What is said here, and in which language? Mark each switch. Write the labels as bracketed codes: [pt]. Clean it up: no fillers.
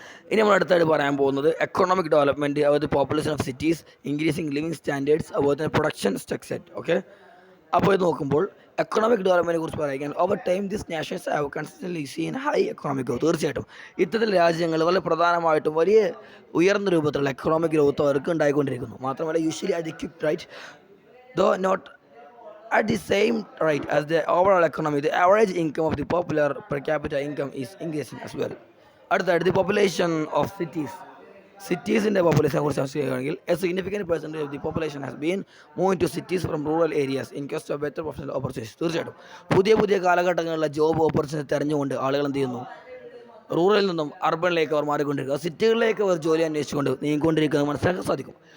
[ml] ഇനി നമ്മൾ അടുത്തായിട്ട് പറയാൻ പോകുന്നത് എക്കണോമിക് ഡെവലപ്മെൻറ്റ്, അതുപോലെ population of cities, increasing living standards, അതുപോലെ തന്നെ പ്രൊഡക്ഷൻ സ്ട്രക്ചർ. ഓക്കെ, അപ്പോൾ ഇത് നോക്കുമ്പോൾ എക്കണോമിക് ഡെവലപ്മെൻറ്റിനെ കുറിച്ച് പറയുകയാണ്. [en] Over time this nations have consistently seen high economic growth. [ml] തീർച്ചയായിട്ടും ഇത്തരത്തിൽ രാജ്യങ്ങൾ വളരെ പ്രധാനമായിട്ടും വലിയ ഉയർന്ന രൂപത്തിലുള്ള എക്കണോമിക് ഗ്രോത്ത് അവർക്ക് ഉണ്ടായിക്കൊണ്ടിരിക്കുന്നു. [en] മാത്രമല്ല usually at the quick rate though not at the same rate as the overall economy, the average income of the popular per capita income is increasing as well. അടുത്തായിട്ട് the population of സിറ്റീസിൻ്റെ പോപ്പുലേഷനെ [ml] കുറിച്ച് ചർച്ച ചെയ്യുകയാണെങ്കിൽ [en] A significant percentage of the population has been moving to cities from rural areas in quest of better professional opportunities. [ml] തീർച്ചയായിട്ടും പുതിയ കാലഘട്ടങ്ങളിലെ job opportunity തെരഞ്ഞുകൊണ്ട് ആളുകൾ എന്ത് ചെയ്യുന്നു, റൂറലിൽ നിന്നും അർബണിലേക്ക് അവർ മാറിക്കൊണ്ടിരിക്കുക, സിറ്റികളിലേക്ക് അവർ ജോലി അന്വേഷിച്ചുകൊണ്ട് നീങ്ങിക്കൊണ്ടിരിക്കുന്നത് മനസ്സിലാക്കാൻ സാധിക്കും.